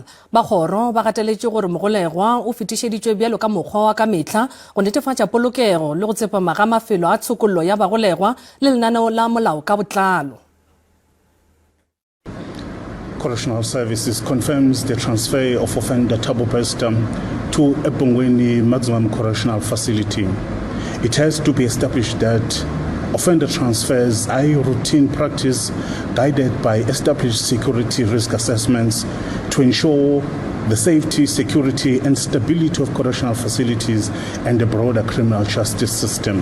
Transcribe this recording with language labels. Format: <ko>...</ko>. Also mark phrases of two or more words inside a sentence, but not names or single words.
<nso>Ba kgoro ba gateletše gore mogolegwa o fetišeditšwe bjalo ka mokgwa wa ka mehla go netefatša polokego le go tsepama ga mafelo a tshokollo ya bagolegwa le lenaneo la molao ka botlalo.</nso> <en>Correctional Services confirms the transfer of offender Thabo Bester to Ebongweni Maximum Correctional Facility. It has to be established that offender transfers are a routine practice guided by established security risk assessments to ensure the safety, security, and stability of correctional facilities and the broader criminal justice system.</en>